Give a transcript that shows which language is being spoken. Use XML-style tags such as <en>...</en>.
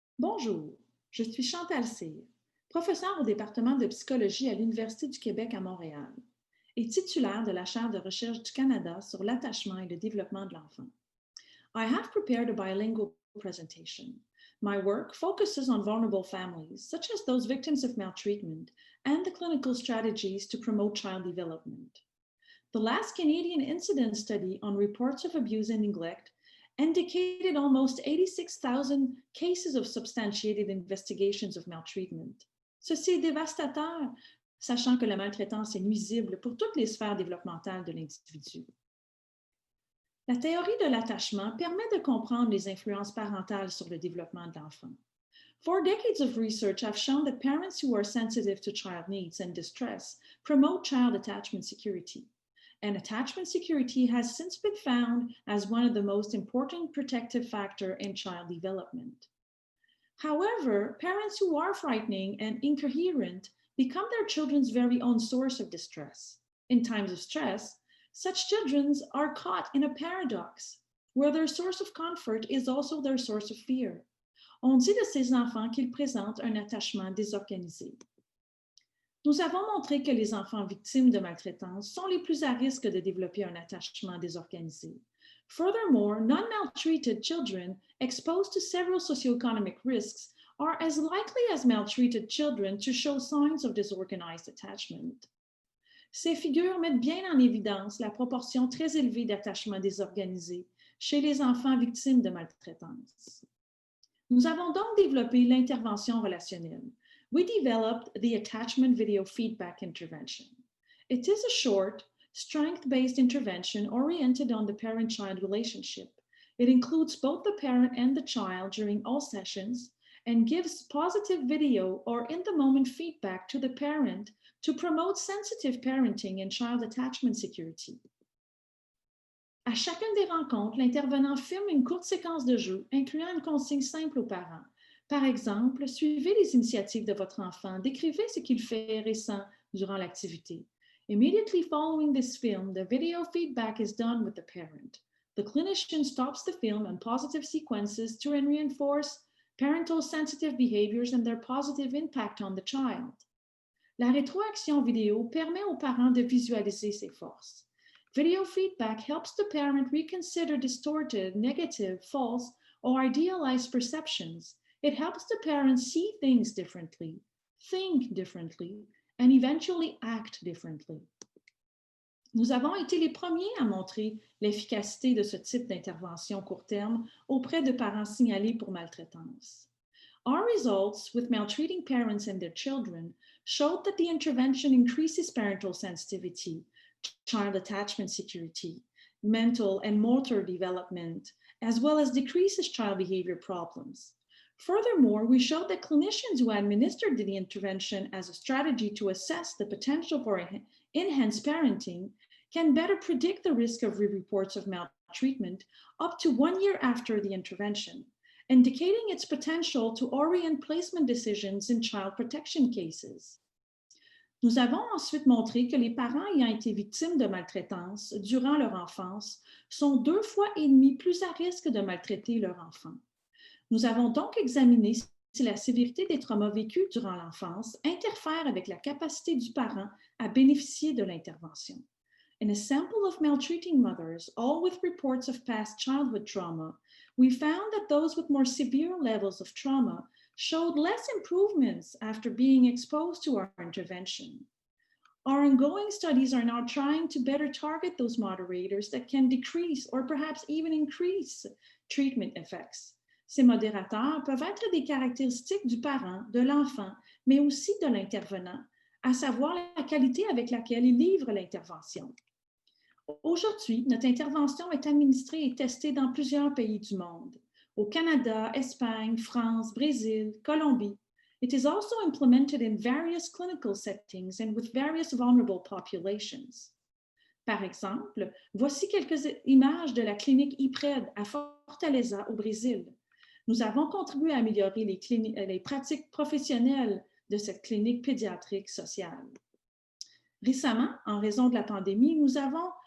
<fr>Bonjour, je suis Chantal Cyr, professeure au département de psychologie à l'Université du Québec à Montréal et titulaire de la chaire de recherche du Canada sur l'attachement et le développement de l'enfant.</fr> <en>I have prepared a bilingual presentation. My work focuses on vulnerable families, such as those victims of maltreatment, and the clinical strategies to promote child development. The last Canadian incident study on reports of abuse and neglect indicated almost 86,000 cases of substantiated investigations of maltreatment.</en> <fr>Ceci est dévastateur, sachant que la maltraitance est nuisible pour toutes les sphères développementales de l'individu. La théorie de l'attachement permet de comprendre les influences parentales sur le développement de l'enfant.</fr> <en>4 decades of research have shown that parents who are sensitive to child needs and distress promote child attachment security. And attachment security has since been found as one of the most important protective factors in child development. However, parents who are frightening and incoherent become their children's very own source of distress. In times of stress, such children are caught in a paradox, where their source of comfort is also their source of fear.</en> <fr>On dit de ces enfants qu'ils présentent un attachement désorganisé. Nous avons montré que les enfants victimes de maltraitance sont les plus à risque de développer un attachement désorganisé.</fr> <en>Furthermore, non-maltreated children exposed to several socioeconomic risks are as likely as maltreated children to show signs of disorganized attachment.</en> <fr>Ces figures mettent bien en évidence la proportion très élevée d'attachements désorganisés chez les enfants victimes de maltraitance. Nous avons donc développé l'intervention relationnelle.</fr> <en>We developed the attachment video feedback intervention. It is a short, strength-based intervention oriented on the parent-child relationship. It includes both the parent and the child during all sessions and gives positive video or in-the-moment feedback to the parent to promote sensitive parenting and child attachment security.</en> <fr>À chacune des rencontres, l'intervenant filme une courte séquence de jeu incluant une consigne simple aux parents. Par exemple, suivez les initiatives de votre enfant, décrivez ce qu'il fait récent durant l'activité.</fr> <en>Immediately following this film, the video feedback is done with the parent. The clinician stops the film and positive sequences to reinforce parental sensitive behaviors and their positive impact on the child.</en> <fr>La rétroaction vidéo permet aux parents de visualiser ses forces.</fr> <en>Video feedback helps the parent reconsider distorted, negative, false, or idealized perceptions. It helps the parent see things differently, think differently, and eventually act differently.</en> <fr>Nous avons été les premiers à montrer l'efficacité de ce type d'intervention court terme auprès de parents signalés pour maltraitance.</fr> <en>Our results with maltreating parents and their children showed that the intervention increases parental sensitivity, child attachment security, mental and motor development, as well as decreases child behavior problems. Furthermore, we showed that clinicians who administered the intervention as a strategy to assess the potential for enhanced parenting can better predict the risk of reports of maltreatment up to 1 year after the intervention, indicating its potential to orient placement decisions in child protection cases.</en> <fr>Nous avons ensuite montré que les parents ayant été victimes de maltraitance durant leur enfance sont 2,5 fois plus à risque de maltraiter leur enfant. Nous avons donc examiné si la sévérité des traumas vécus durant l'enfance interfère avec la capacité du parent à bénéficier de l'intervention.</fr> <en>In a sample of maltreating mothers, all with reports of past childhood trauma, we found that those with more severe levels of trauma showed less improvements after being exposed to our intervention. Our ongoing studies are now trying to better target those moderators that can decrease or perhaps even increase treatment effects.</en> <fr>Ces modérateurs peuvent être des caractéristiques du parent, de l'enfant, mais aussi de l'intervenant, à savoir la qualité avec laquelle il livre l'intervention. Aujourd'hui, notre intervention est administrée et testée dans plusieurs pays du monde. Au Canada, Espagne, France, Brésil, Colombie.</fr> <en>It is also implemented in various clinical settings and with various vulnerable populations.</en> <fr>Par exemple, voici quelques images de la clinique IPRED à Fortaleza au Brésil. Nous avons contribué à améliorer les pratiques professionnelles de cette clinique pédiatrique sociale. Récemment, en raison de la pandémie, nous avons</fr>